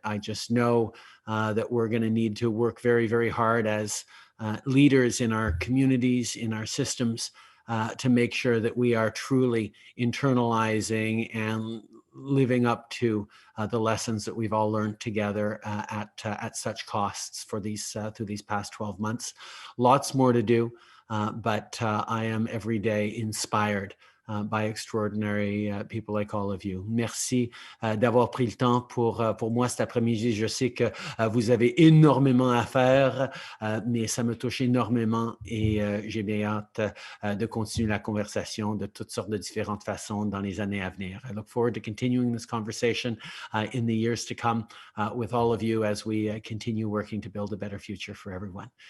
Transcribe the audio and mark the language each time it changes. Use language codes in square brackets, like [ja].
[en] I just know that we're going to need to work very, very hard as leaders in our communities, in our systems, to make sure that we are truly internalizing and living up to the lessons that we've all learned together at such costs for through these past 12 months. Lots more to do. But I am every day inspired by extraordinary people like all of you. [fr] Merci d'avoir pris le temps pour moi cet après-midi. Je sais que vous avez énormément à faire, mais ça me touche énormément et j'ai bien hâte de continuer la conversation de toutes sortes de différentes façons dans les années à venir. [en] I look forward to continuing this conversation in the years to come with all of you as we continue working to build a better future for everyone.